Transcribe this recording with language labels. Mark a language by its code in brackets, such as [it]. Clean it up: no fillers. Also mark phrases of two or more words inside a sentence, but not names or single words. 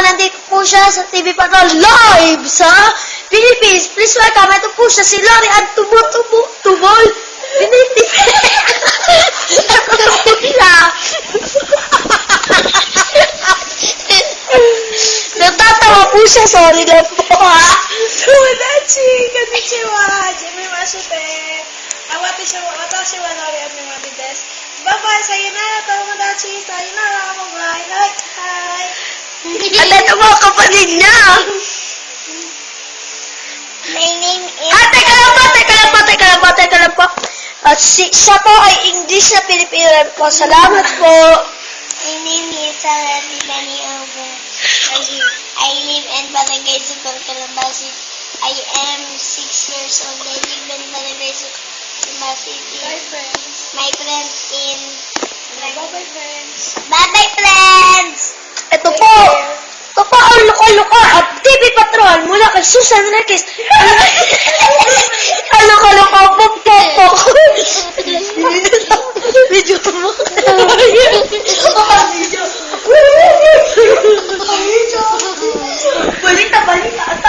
[tl] Nandito po siya sa TV Patrol live sa Philippines. [en] Please welcome. [tl] Ito po siya si Lori at Tubol. Natatawa po siya. Sorry lang po ha. [ja] 友達、こんにちは、はじめまして. Watashi wa Lori Amemari desu. Bye-bye, さようなら、友達、さようなら, [en] bye-bye. Hi. [tl] At ito po kapatid niya. [en] My name is... [tl] Teka lang po. At siya po ay English na Pilipino po. Salamat po. [en] My name is Sarah Dani Albert. I live in Barangay Sukol, Calabasas. I am 6 years old. I live in Barangay Sukol City. Bye, friends. My friends in... Bye-bye, friends. Bye-bye, friends! [tl] Ito po ang luka-luka at TV Patrol mula kay Susan Requez. Ang luka-luka po. Video mo. Balita.